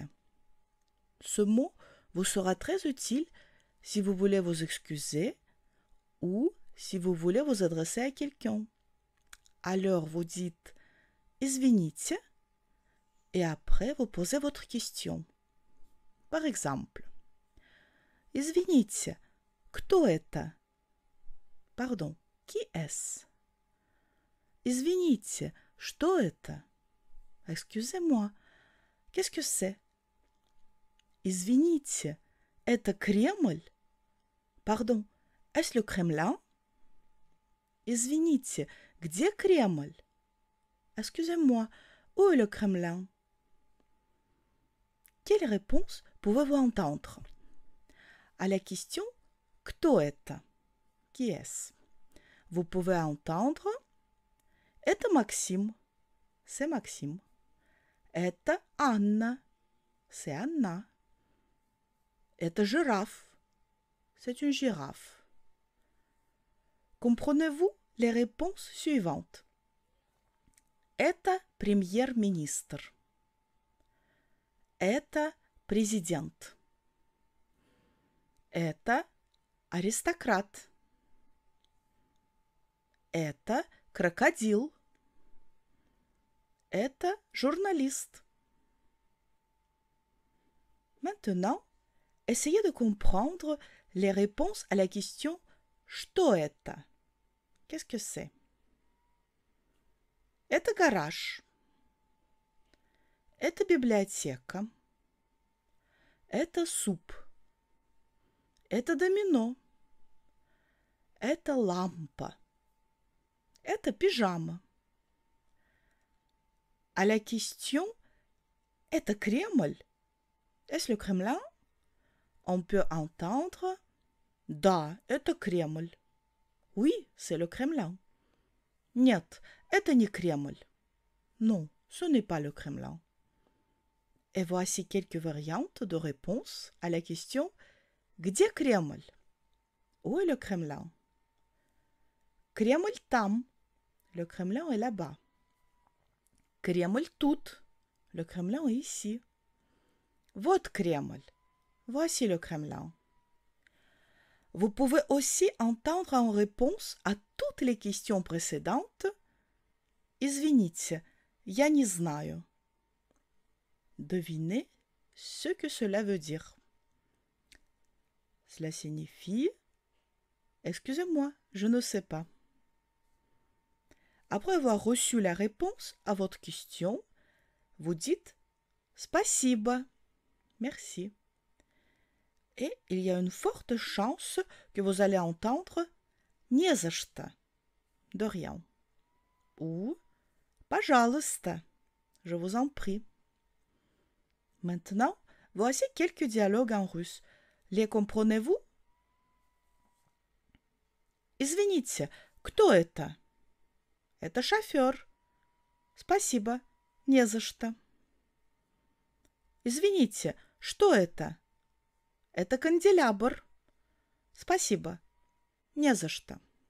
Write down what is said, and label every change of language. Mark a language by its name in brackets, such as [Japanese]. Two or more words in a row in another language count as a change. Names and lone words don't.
[French] Ce mot vous sera très utile si vous voulez vous excuser ou si vous voulez vous adresser à quelqu'un. Alors vous dites « извините » et après vous posez votre question. Par exemple, « [Russian] Извините, кто это ?» [French] Pardon, qui est-ce? [Russian] Извините, что это? [French] Excusez-moi, qu'est-ce que c'est? [Russian] Извините, это Кремль? [French] Pardon, est-ce le Kremlin? [Russian] Извините, где Кремль? [French] Excusez-moi, où est le Kremlin? Quelle réponse pouvez-vous entendre? À la question « [Russian] Кто это ?» [French] Qui est-ce? Vous pouvez entendre « [Russian] Это Максим [French] » c'est Maxime. « [Russian] Это Анна [French] » c'est Anna. « [Russian] Это жираф [French] » c'est une girafe. Comprenez-vous les réponses suivantes? [Russian] Это премьер-министр. Это президент. Это аристократ. Это крокодил. Это журналист. [French] Maintenant, essayez de comprendre les réponses à la question « [Russian] Что это ?» [French] Qu'est-ce que c'est? [Russian] Это гараж. Это библиотека. Это суп. Это домино. Это лампа. Это пижама. [French] À la question « [Russian] Это Кремль ?» [French] Est-ce le Kremlin? On peut entendre « [Russian] Да, это Кремль. [French] » Oui, c'est le Kremlin. [Russian] Нет, это не Кремль. [French] Non, ce n'est pas le Kremlin. Et voici quelques variantes de réponses à la question « [Russian] Где Кремль? [French] » Où est le Kremlin? [Russian] Кремль там. [French] Le Kremlin est là-bas. [Russian] Кремль тут. [French] Le Kremlin est ici. [Russian] Вот Кремль. [French] Voici le Kremlin. Vous pouvez aussi entendre en réponse à toutes les questions précédentes « [Russian] Извините, я не знаю ». [French] Devinez ce que cela veut dire. Cela signifie « Excusez-moi, je ne sais pas ». Après avoir reçu la réponse à votre question, vous dites « Спасибо ». Merci. Et il y a une forte chance que vous allez entendre « [Russian] Не за что [French] » de rien. Ou « Пожалуйста » je vous en prie. Maintenant, voici quelques dialogues en russe. Les comprenez-vous? [Russian] Извините, кто это? Это шофер. Спасибо, не за что. Извините, что это? Это канделябр. Спасибо, не за что.